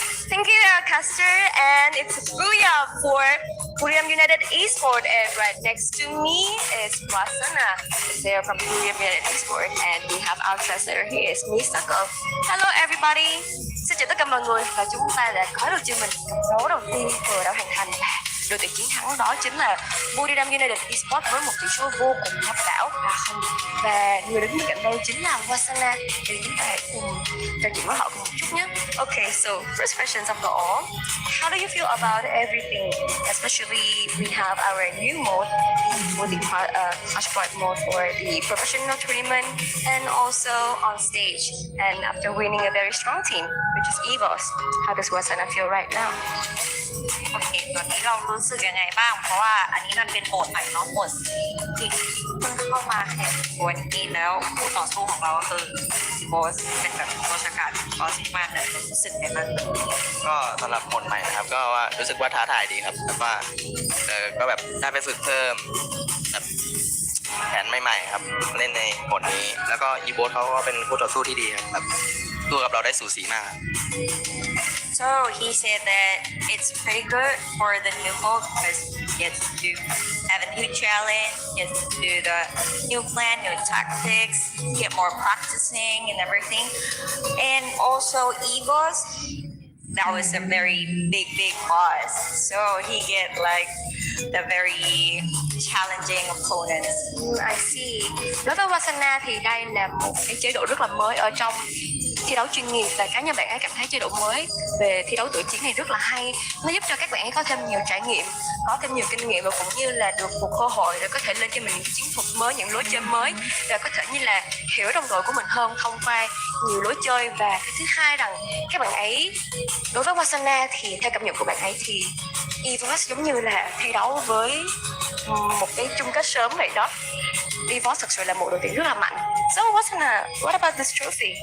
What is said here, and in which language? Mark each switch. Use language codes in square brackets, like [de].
[en] Thank you, Caster, and it's Booyah for Korean United Esport, and right next to me is Wasana. They're from Korean United Esport, and we have our translator here is Misako. Hello everybody. [vi] Xin chào tất cả mọi người, và chúng ta đã có được cho mình cặp đấu đầu tiên vừa đã hoàn thành là đội tuyển chiến thắng, đó chính là Buriram United Esport với một tỷ số vô cùng áp đảo 3-0, và người đứng bên cạnh tôi chính là Wasana. Thì chúng ta hãy cùng trò chuyện với họ cùng một chút nhé. [en] Okay, so first questions of all, how do you feel about everything, especially we have our new mode for the Flashpoint mode for the professional tournament and also on stage, and after winning a very strong team which is EVOS, how does Wasana feel right now? [th] โอเคตอนนี้เรารู้สึกยังไงบ้างเพราะว่าอันนี้มันเป็นโหมดใหม่เนาะโหมดที่เพิ่งเข้ามาแข่งวันนี้แล้วคู่ต่อสู้ของเราก็คือโบสเป็นแบบโบสการบอสมากเลยรู้สึกยังไงบ้าง ก็สำหรับโหมดใหม่นะครับก็ว่ารู้สึกว่าท้าทายดีครับแต่ว่าก็แบบได้ไปฝึกเพิ่มแบบแผนใหม่ๆครับเล่นในโหมดนี้แล้วก็อีโบสเขาก็เป็นคู่ต่อสู้ที่ดีครับแบบสู้กับเราได้สูสีมาก [en] So he said that it's pretty good for the new mode because he gets to have a new challenge, gets to do the new plan, new tactics, get more practicing and everything. And also EVOS, that was a very big boss. So he get like the very challenging opponents. I see. [vi] Đối với Wasana thì đây là một cái chế độ rất là mới ở trong thi đấu chuyên nghiệp, và cá nhân bạn ấy cảm thấy chế độ mới về thi đấu tự chiến này rất là hay. Nó giúp cho các bạn ấy có thêm nhiều trải nghiệm, có thêm nhiều kinh nghiệm, và cũng như là được một cơ hội để có thể lên cho mình những chiến thuật mới, những lối chơi mới, và có thể như là hiểu đồng đội của mình hơn thông qua nhiều lối chơi. Và cái thứ hai rằng các bạn ấy, đối với Wasana thì theo cảm nhận của bạn ấy thì EVOS giống như là thi đấu với một cái chung kết sớm vậy đó. EVOS thực sự là một đội tuyển rất là mạnh. [en] So Wasana, what about this trophy?